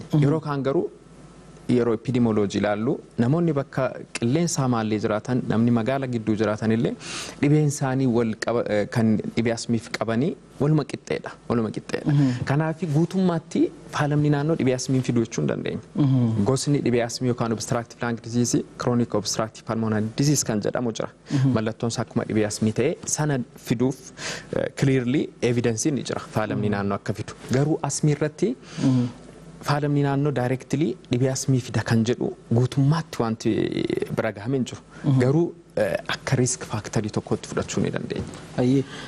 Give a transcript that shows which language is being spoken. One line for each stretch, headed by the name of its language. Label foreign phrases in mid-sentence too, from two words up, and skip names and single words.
Oromo: Yeroo kaan garuu yeroo epidemioloojii ilaallu namoonni bakka qilleensa hamaallee jiraatan namni magaala gidduu jiraatan illee dhibeen isaanii kan dhibee asmiif qabanii waluma qixxeedha. Kanaaf guutummaatti faalamni naannoo dhibee asmiin fiduu jechuu hin dandeenya. Gosni dhibee asmii yookaan
English: obstructive lung disease, chronic obstructive pulmonary disease
Oromo: kan jedhamu jira. Mallattoon isaa akkuma dhibee asmii ta'e sana fiduuf clearly evidensiin ni jira faalamni naannoo akka fidu. Garuu asmii irratti faalamni naannoo directly dhibee asmii fida kan jedhu guutummaatti wanti bira gahamee jiru. Garuu akka
English: risk factorii
Oromo: tokkotti fudhachuu ni dandeenya.